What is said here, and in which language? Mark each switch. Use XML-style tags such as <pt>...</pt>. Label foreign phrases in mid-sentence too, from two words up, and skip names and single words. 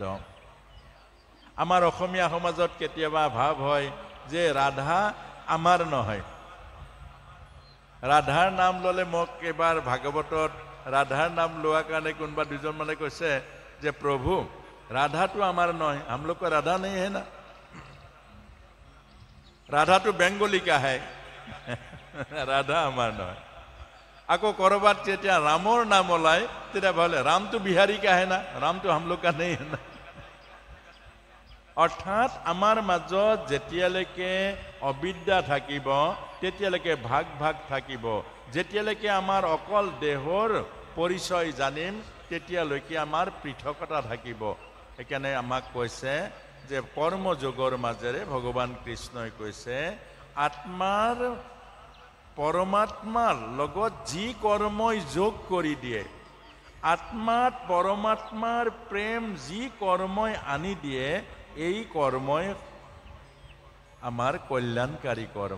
<as>আমাৰ অসমীয়া সমাজত কেতিয়াবা ভাৱ হয় যে ৰাধা আমাৰ নহয়। ৰাধাৰ নাম ল'লে, মোক এবাৰ ভাগৱতত ৰাধাৰ নাম লোৱাৰ কাৰণে কোনোবা দুজন মানে কৈছে যে প্ৰভু ৰাধাটো আমাৰ নহয়,</as> <hi>हम लोग को राधा नहीं है ना, राधा तो बेंगोली का है, राधा</hi> <as>আমাৰ নহয়। আকৌ কৰবাত যেতিয়া ৰামৰ নাম ওলায় তেতিয়া ভাবে</as> <hi>राम तो बिहारी का है ना, राम तो हम लोग का नहीं है ना।</hi> <as>অৰ্থাৎ আমাৰ মাজত যেতিয়ালৈকে অবিদ্যা থাকিব তেতিয়ালৈকে ভাগ ভাগ থাকিব। যেতিয়ালৈকে আমাৰ অকল দেহৰ পৰিচয় জানিম তেতিয়ালৈকে আমাৰ পৃথকতা থাকিব। সেইকাৰণে আমাক কৈছে যে কৰ্মযোগৰ মাজেৰে ভগৱান কৃষ্ণই কৈছে আত্মাৰ পৰমাত্মাৰ লগত যি কৰ্মই যোগ কৰি দিয়ে, আত্মাত পৰমাত্মাৰ প্ৰেম যি কৰ্মই আনি দিয়ে, এই কৰ্মই আমাৰ কল্যাণকাৰী কৰ্ম।</as>